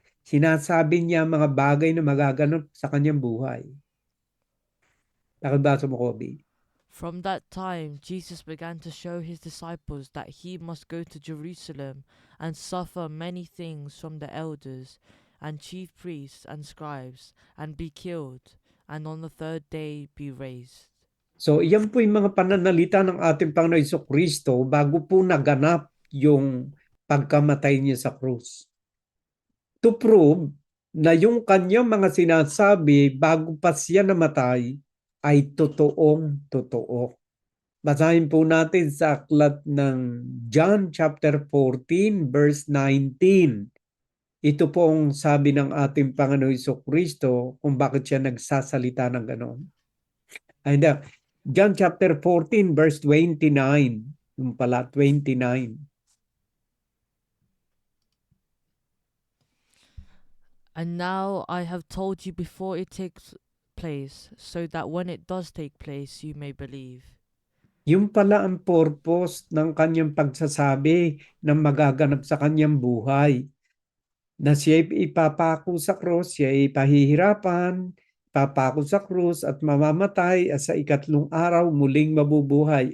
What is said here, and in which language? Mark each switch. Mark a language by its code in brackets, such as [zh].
[tl] Sinasabi niya mga bagay na magaganap sa kanyang buhay. Pakibasa mo, Kobe. [en] From that time, Jesus began to show his disciples that he must go to Jerusalem and suffer many things from the elders and chief priests and scribes, and be killed, and on the 3rd day be raised. [tl] So, iyan po yung mga pananalita ng ating Panginoon Jesucristo bago po naganap yung pagkamatay niya sa krus. To prove na yung kanyang mga sinasabi bago pa siya namatay ay totoong totoo. Basahin po natin sa aklat ng John chapter 14 verse 19. Ito po ang sabi ng ating Panginoon Jesucristo kung bakit siya nagsasalita ng gano'n. [en] John chapter 14 verse 29. [tl] Yung pala 29. [en] And now I have told you before it takes place, so that when it does take place, you may believe. [tl] Yung pala ang purpose ng kanyang pagsasabi na magaganap sa kanyang buhay. Na siya ipapako sa krus, siya ipahihirapan, papako sa krus at mamamatay at sa 3 araw muling mabubuhay.